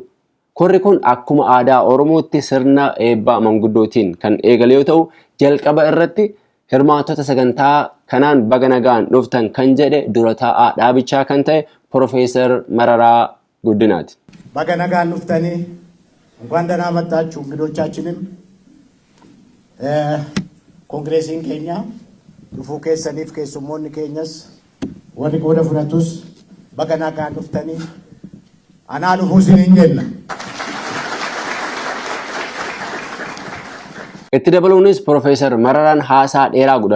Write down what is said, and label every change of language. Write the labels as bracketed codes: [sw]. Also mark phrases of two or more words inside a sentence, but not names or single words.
[om] Korri kun akkuma aadaa Oromootti sirna eebbaa manguddootiin kan eegale yoo ta'u, jalqaba irratti hirmaattota sagantaa kanaan baga nagaan dhuftan kan jedhe dura taa'aa dhaabichaa kan ta'e Profeesar Mararaa Guddinaati. Baga nagaan dhuftanii [am] እንኳን ደህና መጣችሁ እንግዶቻችንም ኮንግሬሲን [om] keenya dhufuu keessaniif keessummoonni keenyas warri qooda fudhatus baga nagaan dhuftanii anaa dhufuu isiniin jenna. Itti dabaluunis Profeesar Mararaan haasaa dheeraa godhan.